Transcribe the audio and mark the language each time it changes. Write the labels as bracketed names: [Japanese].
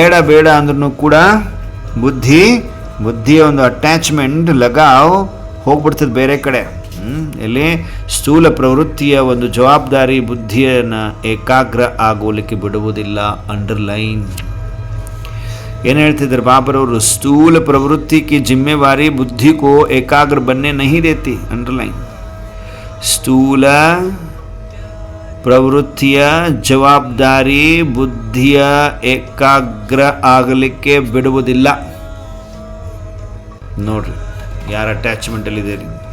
[Kannada] ಬೇಡ ಅಂದ್ರೂ ಕೂಡ ಬುದ್ಧಿಯ ಒಂದು ಅಟ್ಯಾಚ್ಮೆಂಟ್, ಲಗಾವ್ ಹೋಗ್ಬಿಡ್ತದೆ ಬೇರೆ ಕಡೆ. ಎಲ್ಲಿ ಸ್ಥೂಲ ಪ್ರವೃತ್ತಿಯ ಒಂದು ಜವಾಬ್ದಾರಿ ಬುದ್ಧಿಯನ್ನು ಏಕಾಗ್ರ ಆಗೋಲಿಕ್ಕೆ ಬಿಡುವುದಿಲ್ಲ. ಅಂಡರ್ಲೈನ್ ಏನು ಹೇಳ್ತಿದ್ದಾರೆ ಬಾಬರವರು? [Hindi] ಸ್ಥೂಲ ಪ್ರವೃತ್ತಿ की जिम्मेवारी बुद्धि को एकाग्र बनने नहीं देती. [Kannada] अंडरलाइन, ಸ್ಥೂಲ ಪ್ರವೃತ್ತಿಯ ಜವಾಬ್ದಾರಿ ಬುದ್ಧಿಯ ಏಕಾಗ್ರ ಆಗಲಿಕ್ಕೆ ಬಿಡುವುದಿಲ್ಲ. ನೋಡ್ರಿ ಯಾರ ಅಟ್ಯಾಚ್ಮೆಂಟಲ್ಲಿದ್ದೀರಿ.